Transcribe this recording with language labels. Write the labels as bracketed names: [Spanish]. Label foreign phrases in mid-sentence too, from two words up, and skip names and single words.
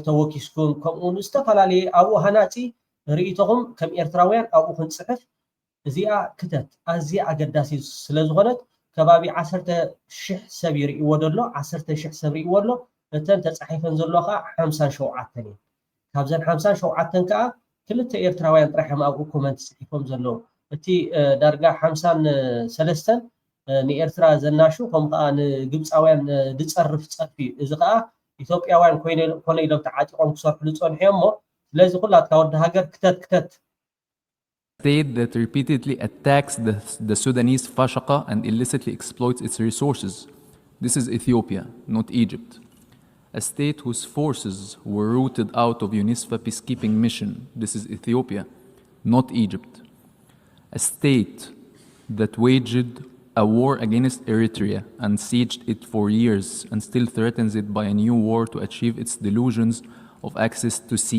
[Tigrinya] ተወኪስኩም ከምኡውን ዝተፈላለየ ኣብኡ ሃናፂ ርእቶኹም ከም ኤርትራውያን ኣብኡ ክንፅሕፍ እዚኣ ክተት ኣዝያ ኣገዳሲ ስለዝኾነት ከባቢ 10,000 ሰብ ይርእይዎ ደሎ 10,000 ሰብ ይርእይዎ ኣሎ እተን ተፃሒፈን ዘሎ ከዓ 57 እየን ካብዘን 57 ከዓ ክልተ ኤርትራውያን ጥራሕም ኣብኡ ኮመንት ፅሒፎም ዘለዉ እቲ ዳርጋ 53 ንኤርትራ ዘናሹ ከምኡ ከዓ ንግብፃውያን ዝፀርፍ ፀርፊ እዚ ከዓ ኢትዮጵያውያን ኮነ ኢሎም ተዓጢቆም ክሰርሑ ዝፀንሑ እዮም እሞ ስለዚ ኩላትካ ወዲ ሃገር ክተት [English] state that repeatedly attacks the Sudanese fashaqa and illicitly exploits its resources. This is Ethiopia, not Egypt. A state whose forces were rooted out of UNISFA peacekeeping mission. This is Ethiopia, not Egypt. A state that waged a war against Eritrea and sieged it for years and still threatens it by a new war to achieve its delusions of access to sea.